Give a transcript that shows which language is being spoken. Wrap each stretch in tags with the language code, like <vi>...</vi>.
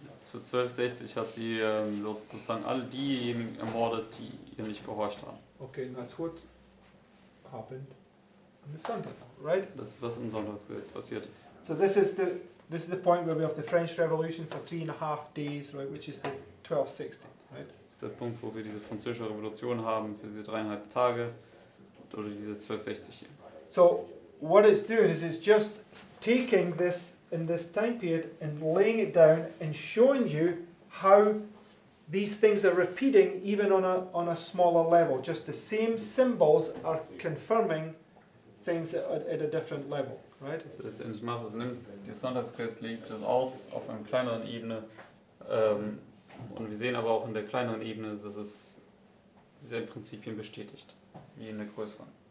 <de>Für 1260 hat sie sozusagen alle diejenigen ermordet, die ihr nicht gehorcht haben.</de> <en>Okay, and that's what happened on the Sunday, right?</en> <de>Das ist, was im Sonntagsgesetz passiert ist.</de> <en>So this is the point where we have the French Revolution for 3.5 days, right, which is the 1260, right?</en> <de>Das ist der Punkt, wo wir diese französische Revolution haben, für diese 3,5 Tage, oder diese 1260 hier.</de> <en>So what it's doing is it's just taking this in this time period and laying it down and showing you how these things are repeating even on a smaller level. Just the same symbols are confirming things at a different level, right?</en> <de>Was es letztendlich macht, es nimmt das Sonntagsgesetz, legt es aus auf einer kleineren Ebene, und wir sehen aber auch in der kleineren Ebene, dass es diese Prinzipien bestätigt, wie in der größeren.</de>